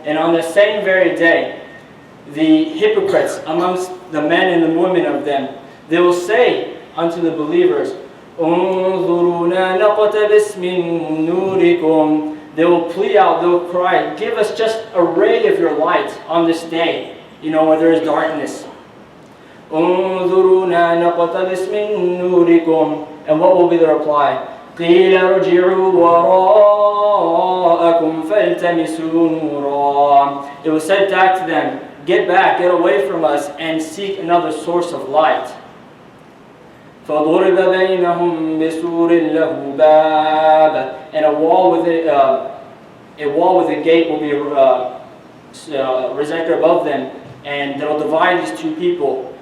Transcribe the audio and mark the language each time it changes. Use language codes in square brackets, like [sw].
[en] And on the same very day, the hypocrites amongst the men and the women of them, they will say unto the believers, [ar] انظرونا نقتبس من نوركم. [en] They will plead out, they will cry, give us just a ray of your light on this day, where there is darkness. [ar] انظرونا نقتبس من نوركم. [en] And what will be the reply? [ar] قيل ارجعوا وراءكم فالتمسوا نورا. [en] It was said back to them, get back, get away from us, and seek another source of light. [ar] فَضُرِبَ بَيْنَهُمْ بِسُورٍ لَهُ بَابٍ. [en] And a wall with a gate will be erected above them, and that will divide these two people.